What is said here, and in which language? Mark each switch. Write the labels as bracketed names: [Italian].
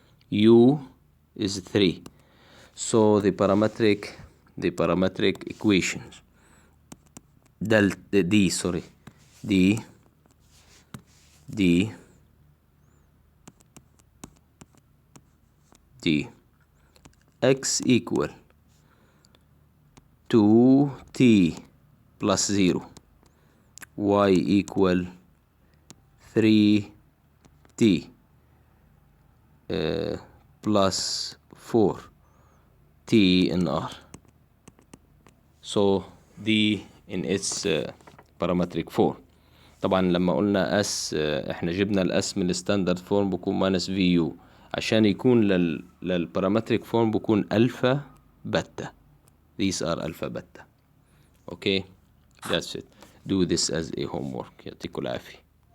[English] U is 3. So the parametric equations D x equal 2t plus 0, y equal 3t plus 4 t in R. So D in its parametric form. [Arabic] طبعا لما قلنا S احنا جبنا الاس من الستاندرد فورم بكون ماينس في يو، عشان يكون للبارامتريك فورم بكون الفا بتا. [English] These are alpha beta. Okay, that's it. Do this as a homework. [Arabic] يعطيكم العافية.